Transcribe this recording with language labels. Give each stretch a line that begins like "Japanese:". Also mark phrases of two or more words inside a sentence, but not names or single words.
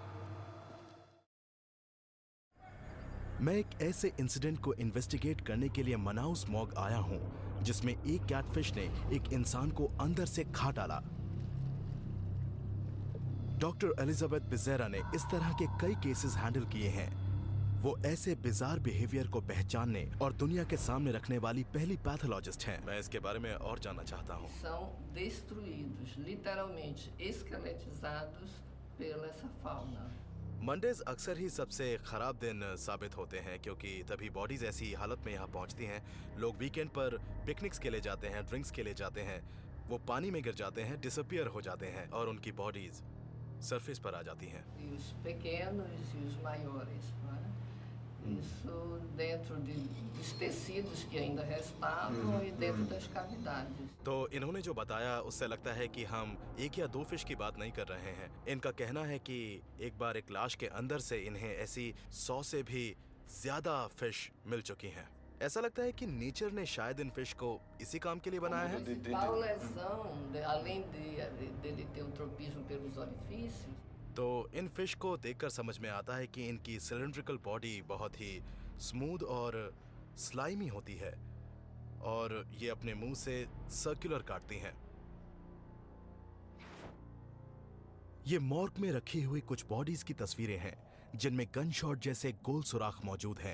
Hindi: मैं एक ऐसे इंसिडेंट को इन्वेस्टिगेट करने के लिए मनाउस मॉग आया हूं जिसमें एक कैटफिश ने एक इंसान को अंदर से खा डाला। डॉक्टर एलिजाबेथ बिजेरा ने इस तरह के कई केसेस हैंडल किए हैं। वो ऐसे
English: bizarre behavior
Hindi: को पहचानने और दुनिया के सामने रखने वाली पहली पैथोलॉजिस्ट हैं। मैं इसके बारे में और जानना चाहता हूँ।
Portuguese: São destruídos, literalmente esqueletizados pela essa fauna.
Hindi: मंडेज अक्सर ही सबसे खराब दिन साबित होते हैं क्योंकि तभी बॉडीज ऐसी हालत में यहाँ पहुँचती हैं। लोग वीकेंड पर पिकनिक्स के लिए जाते हैं, ड्रिंक्स के लिए जाते हैं, वो पानी में गिर जाते हैं, डिसअपियर हो जाते हैं और उनकी बॉडीज सरफेस पर आ जाती हैं।
Portuguese: E os pequenos e os maiores, não é? Isso dentro dos tecidos que ainda restavam e dentro das cavidades.
Hindi: तो इन्होंने जो बताया उससे लगता है कि हम एक या दो फिश की बात नहीं कर रहे हैं। इनका कहना है कि एक बार एक लाश के अंदर से इन्हें ऐसी 100 से भी ज्यादा फिश मिल चुकी हैं। ऐसा लगता है कि नेचर ने शायद इन फिश को इसी काम के लिए बनाया है।
Portuguese: A principal lesão, além dele ter o tropismo pelos orifícios,
Hindi: तो इन फिश को देखकर समझ में आता है कि इनकी
English: cylindrical body
Hindi: बहुत ही स्मूथ और स्लाइमी होती है और ये अपने मुंह से सर्कुलर काटती हैं। ये मॉर्ग में रखी हुई कुछ बॉडीज की तस्वीरें हैं जिनमें गनशॉट जैसे गोल सुराख मौजूद हैं।